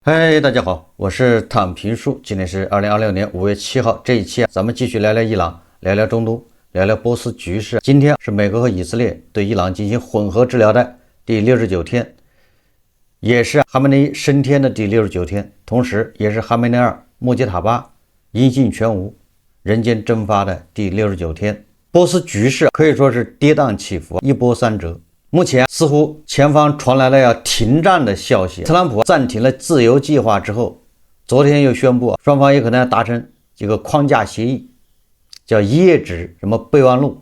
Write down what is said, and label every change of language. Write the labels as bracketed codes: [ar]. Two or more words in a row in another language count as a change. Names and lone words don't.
[zh] 嗨，大家好，我是躺平叔，今天是2026年5月7号。这一期咱们继續聊聊伊朗，聊聊中東，聊聊波斯局勢。今天是美国和以色列對伊朗進行混合治療的第69天，也是哈梅內伊升天的第69天，同時也是哈梅內爾穆吉塔巴音信全無、人間蒸發的第69天。波斯局勢可以說是跌宕起伏，一波三折。目前似乎前方傳來了要停戰的消息，特朗普暫停了自由計劃之後，昨天又宣布雙方也可能要達成這個框架協議，叫一頁紙什麼備忘錄。